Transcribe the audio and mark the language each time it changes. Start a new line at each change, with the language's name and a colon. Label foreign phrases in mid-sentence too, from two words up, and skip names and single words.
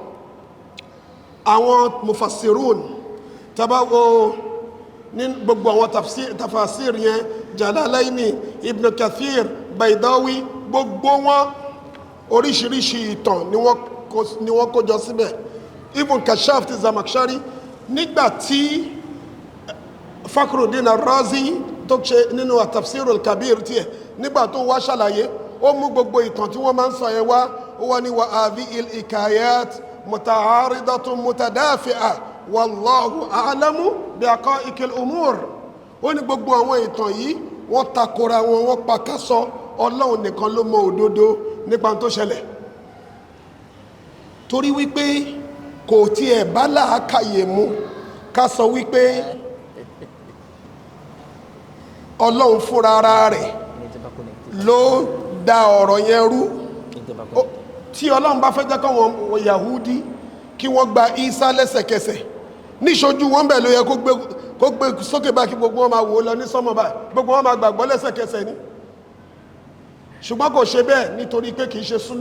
Yoruba: àwọn mufassirun tabawo ní gbogbo àwọn tafasir yẹn Jalalaini Ibn Kathir Baydawi gbogbo wọn oríṣiríṣi ìtàn ni wọ́n kójọ síbẹ̀ Ibn Kashaf ti Zamakhshari nígbàtí Fakhruddin Ar-Razi tó ṣe nínú at-Tafsirul Kabir tiẹ̀ nígbà tó wá ṣàlàyé ó mú gbogbo ìtàn tí wọ́n máa ń sọ yẹn wá ó wá ní
Arabic: وهذه الحكايات متعارضة متدافعة والله أعلم بحقائق الأمور
Yoruba: ó ní gbogbo àwọn ìtàn yìí wọ́n takora wọn wọ́n pakasọ Ọlọ́run nìkan ló mọ òdodo nípa tó ṣẹlẹ̀ torí wípé kò tiẹ̀ bá làákàyè mu ká sọ wípé Ọlọ́run fúnra ara rẹ̀ ló dá ọ̀rọ̀ yẹn rú tí Ọlọ́run bá fẹ́ jẹ́ káwọn Yahudi kí wọ́n gba Isa lẹ́sẹ̀kẹsẹ̀ níṣojú wọn bẹ̀ ló yẹ kó gbé sókè bá kí gbogbo wọn máa wò lọ ní sọ́mọ̀ báyìí gbogbo wọn máa gbàgbọ́ lẹ́sẹ̀kẹsẹ̀ ni ṣùgbọ́n kò ṣe bẹ́ẹ̀ nítorí pé kìí ṣe súnà